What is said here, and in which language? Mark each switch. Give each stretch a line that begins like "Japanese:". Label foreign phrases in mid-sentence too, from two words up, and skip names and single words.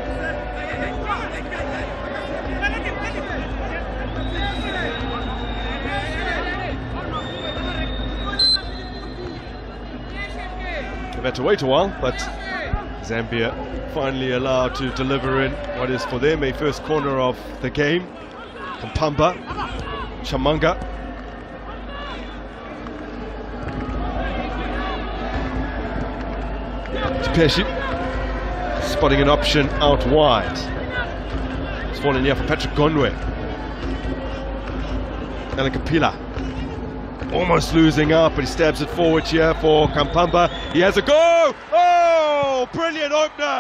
English: They've had to wait a while, but Zambia finally allowed to deliver in what is for them a first corner of the game. Kampamba, Chamanga. Chipeshi spotting an option out wide. It's fallen here for Patrick Gonwe. Alan Kapila. Almost losing out, but he stabs it forward here for Kampamba. He has a go! Oh, brilliant opener!